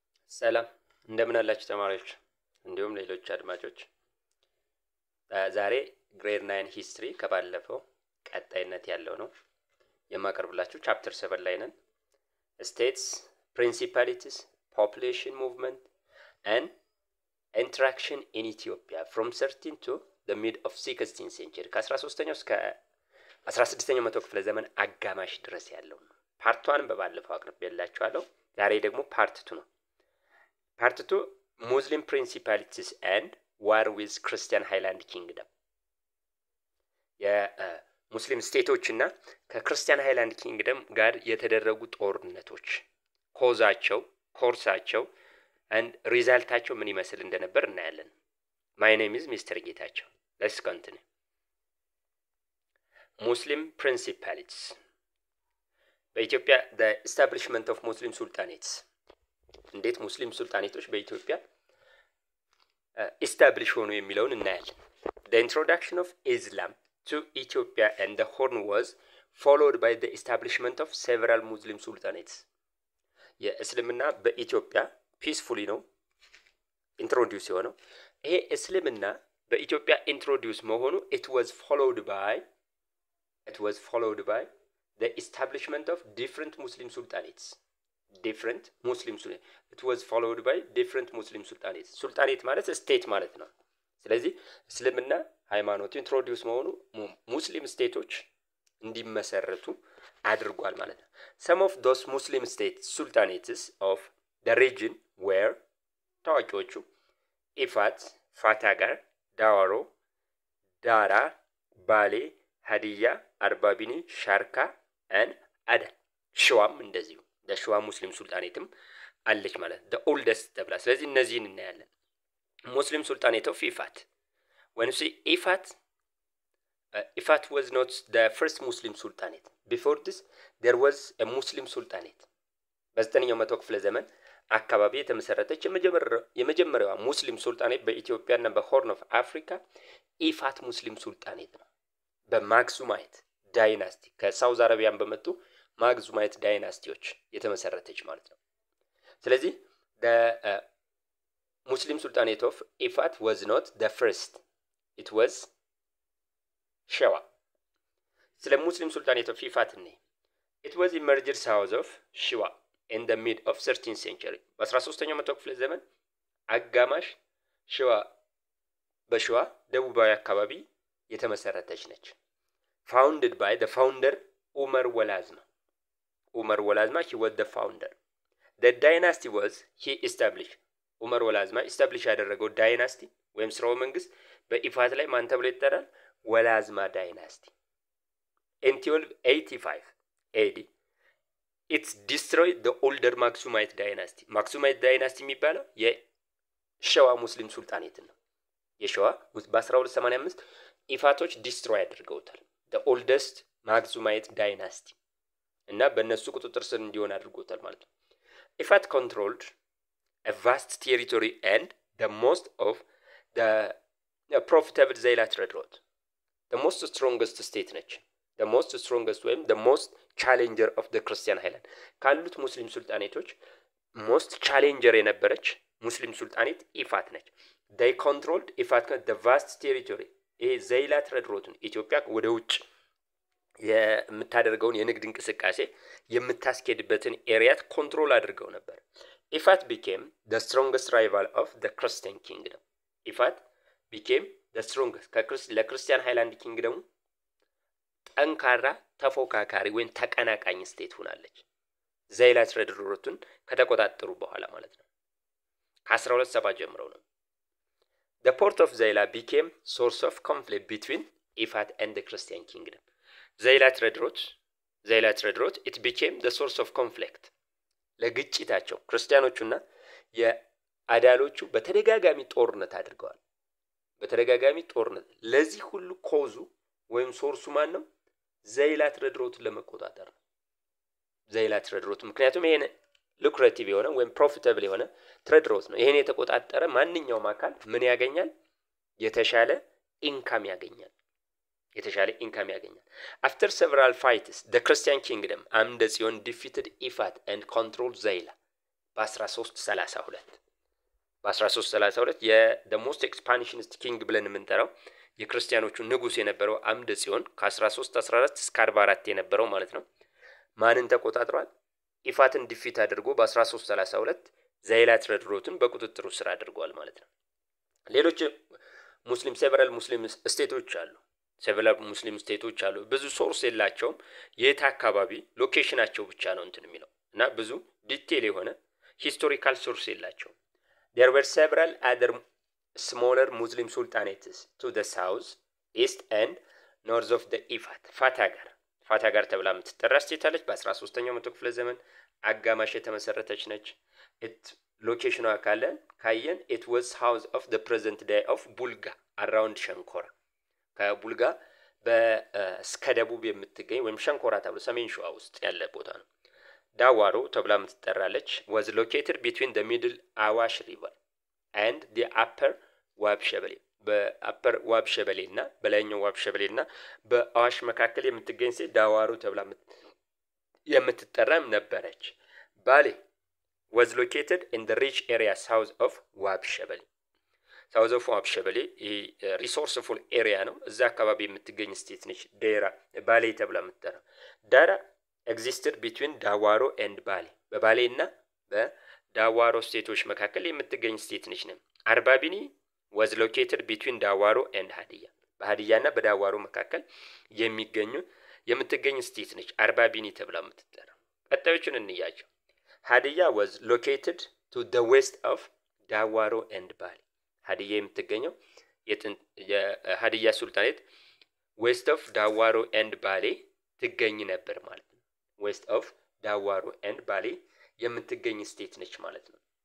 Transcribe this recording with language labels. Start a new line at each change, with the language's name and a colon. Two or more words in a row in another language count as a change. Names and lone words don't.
Amharic: ሰላም እንደምን አላችሁ ተማሪዎች እንዲሁም ሌሎች አድማጮች። ዛሬ
English: grade 9 history
Amharic: ከባለፈው ቀጣይነት ያለው ነው የማቀርብላችሁ ቻፕተር 7 ላይ ነን። ስቴትስ
English: principalities population movement and interaction in Ethiopia from 13 to the mid of 16th century
Amharic: ከ13ኛው እስከ 16ኛው መቶ ክፍለ ዘመን አጋማሽ ድረስ ያለው ነው። ፓርት 1 በባለፈው አቅርቤላችኋለሁ። ዛሬ ደግሞ ፓርት 2 ነው። ፓርት 2
English: Muslim principalities and war with Christian Highland Kingdom
Amharic: የሙስሊም ስቴቶችና ከክርስቲያን
English: highland kingdom
Amharic: ጋር የተደረጉ ጦርነቶች ኮርሳቸው and ሪዛልታቸው ምን ይመስል እንደነበር እናያለን።
English: My name is Mr.
Amharic: ጌታቸው.
English: Let's continue. Muslim principalities በኢትዮጵያ the establishment of Muslim sultanates
Amharic: እንዴት ሙስሊም ሱልጣኔቶች በኢትዮጵያ establish ሆኑ የሚለውን እናያለን።
English: The introduction of Islam to Ethiopia and the Horn was followed by the establishment of several Muslim sultanates.
Amharic: የእስልምና በኢትዮጵያ ፒስፉሊ ነው ኢንትሮዲዩስ የሆነው። ይሄ እስልምና በኢትዮጵያ ኢንትሮዲዩስ መሆኑ
English: it was followed by the establishment of different Muslim sultanates. It was followed by different Muslim sultanates.
Amharic: ሱልጣኔት ማለት ስቴት ማለት ነው። ስለዚህ እስልምና ሃይማኖት ኢንትሮዲዩስ መሆኑ ሙስሊም ስቴቶች እንዲመሰረቱ አድርጓል ማለት ነው።
English: Some of those Muslim states sultanates of the region were
Amharic: ታዋቂዎቹ ኢፋት፣ ፋታጋር፣ ዳዋሮ፣ ዳራ፣ ባሌ፣ ሀዲያ፣ አርባቢኒ፣ ሻርካ and አዳ። ሸዋም እንደዚሁ ሸዋ ሙስሊም ሱልጣኔትም አለች ማለት
English: the oldest
Amharic: ተብላ። ስለዚህ እነዚህን እናያለን። ሙስሊም ሱልጣኔት of ኢፋት
English: when you see Ifat was not the first Muslim sultanate. Before this there was a Muslim sultanate.
Amharic: በዘጠነኛው መቶ ክፍለ ዘመን አካባቢ የተመሰረተች የመጀመሪያዋ ሙስሊም ሱልጣኔት በኢትዮጵያና በሆርን ኦፍ አፍሪካ ኢፋት ሙስሊም ሱልጣኔት ነው። በማክሱማይት ዳይናስቲ ከሳውዝ አረቢያን በመጡ ማክሱማይት ዳይናስቲዎች የተመሰረተች ማለት ነው። ስለዚህ
English: the Muslim Sultanate of Ifat was not the first. It was ሸዋ።
Amharic: ስለ ሙስሊም ሱልጣኔት ኦፍ ኢፋት ነው።
English: It was emerged south of ሸዋ in the mid of 13th century
Amharic: በ13ኛው መቶ ክፍለ ዘመን አጋማሽ በሸዋ ደቡባዊ አካባቢ የተመሰረተች ነች።
English: Founded by the founder ኡመር ወላዝማ he was the founder. The dynasty was he established
Amharic: ኡመር ወላዝማ establish ያደረገው ዳይናስቲ ወይም ስርወ መንግስት በኢፋት ላይ ማን ተብሎ ይጠራል?
English: ወላዝማ ዳይናስቲ። In 1285 AD it destroyed the older Maxumite dynasty.
Amharic: Maxumite dynasty የሚባለው የሸዋ ሙስሊም ሱልጣኔት ነው። የሸዋ በ1285 ኢፋቶች ዲስትሮይ አድርገውታል
English: the oldest Maxumite dynasty
Amharic: እና በእነሱ ቁጥጥር ስር እንዲሆን አድርጎታል ማለት ነው። ኢፋት
English: controlled a vast territory and the most of the profitable ዘይላ ትሬድ route. The most strongest state
Amharic: ነች።
English: the most strongest
Amharic: ወይም
English: the most challenger of the Christian Highland
Amharic: ካሉት ሙስሊም ሱልጣኔቶች
English: most challenger
Amharic: የነበረች ሙስሊም ሱልጣኔት ኢፋት ነች።
English: they controlled
Amharic: ኢፋት
English: the vast territory
Amharic: ይሄ ዘይላ
English: trade route
Amharic: ኢትዮጵያ ወደ ውጭ የምታደርገውን የንግድ እንቅስቃሴ የምታስኬድበትን ኤሪያ ኮንትሮል አድርገው ነበር። ኢፋት
English: became the strongest rival of the Christian kingdom.
Amharic: ኢፋት
English: became the strongest
Amharic: ለክርስቲያን ሃይላንድ ኪንግደሙ ጠንካራ ተፎካካሪ ወይም ተቀናቃኝ ስቴት ሆናለች። ዘይላ ትሬድ ሩቱን ከተቆጣጠሩ በኋላ ማለት ነው። ከ1270 ጀምሮ ነው።
English: The port of Zaila became source of conflict between Ifat and the Christian kingdom. ዘይላ ትሬድ ሩት it became the source of conflict.
Amharic: ለግጭታቸው ክርስቲያኖቹና የአዳሎቹ በተደጋጋሚ ጦርነት አድርገዋል። ለዚህ ሁሉ ኮዙ ወይም ሶርሱ ማን ነው? ዘይላ ትሬድ ሩትን ለመቆጣጠር ነው። ዘይላ
English: trade route
Amharic: ምክንያቱም ይሄን ሉክሬቲቭ የሆነ ወይም ፕሮፊታብል የሆነ
English: trade route
Amharic: ነው። ይሄን የተቆጣጠረ ማንኛውም አካል ምን ያገኛል? የተሻለ ኢንካም ያገኛል።
English: After several fights the Christian kingdom አምደ ጽዮን defeated Ifat and controlled Zaila.
Amharic: በ1332
English: the most expansionist king
Amharic: ብለን የምንጠራው የክርስቲያኖቹ ንጉስ የነበረው አምደ ጽዮን ከ1314 እስከ 44 የነበረው ማለት ነው ማንን ተቆጣጥሯል ኢፋትን ዲፊት አድርጎ በ1332 ዘይላት ረድሮትን በቁጥጥሩ ስር አድርጓል ማለት ነው ሌሎች
English: several muslim
Amharic: ስቴቶች አሉ
English: several muslim
Amharic: ስቴቶች አሉ ብዙ ሶርስ የላቸውም የት አካባቢ ሎኬሽናቸው ብቻ ነው እንትን የሚለው እና ብዙ ዲቴል የሆነ
English: historical source የላቸውም there were several other smaller muslim sultanates to the south east and north of the Ifat
Amharic: ፋታጋር ተብላ የምትጠራ ስቴት አለች በ13ኛው መቶ ክፍለ ዘመን አጋማሽ የተመሰረተች ነች ሎኬሽኑ ካየን
English: it was house of the present day of Bulga around ሸንኮራ
Amharic: ከቡልጋ በስከ ደቡብ የምትገኝ ወይም ሸንኮራ ተብሎ ሰሜን ሸዋ ውስጥ ያለ ቦታ ነው ዳዋሮ ተብላ የምትጠራለች
English: was located between the middle Awash river and the upper
Amharic: ዋብሸበሌ በአፐር ዋብሸበሌና በላይኛው ዋብሸበሌና በአዋሽ መካከል የምትገኝ ሴት ዳዋሮ ተብላ የምትጠራም ነበረች ባሌ
English: was located in the rich area south of
Amharic: ዋብሸበሌ
English: south of
Amharic: ዋብሸበሌ
English: resourceful area
Amharic: ነው እዛ አካባቢ የምትገኝ ስቴት ነች ዴራ ባሌ ተብላ የምትጠራ ዳራ
English: existed between
Amharic: ዳዋሮ and ባሌ በባሌና በዳዋሮ ስቴቶች መካከል የምትገኝ ስቴት ነች ነው አርባቢኒ
English: was located between
Amharic: ዳዋሮ and ሀዲያ በሀዲያና በዳዋሮ መካከል የምትገኝ ስቴት ነች አርባቢኒ ተብላ የምትጠራ ቀጣዮቹን እንያቸው ሀዲያ
English: was located to the west of
Amharic: ዳዋሮ and ባሌ ሀዲያ የምትገኘው የሀዲያ ሱልጣኔት
English: west of
Amharic: ዳዋሮ and ባሌ ትገኝ ነበር ማለት ነው
English: west of
Amharic: ዳዋሮ and ባሌ የምትገኝ ስቴት ነች ማለት ነው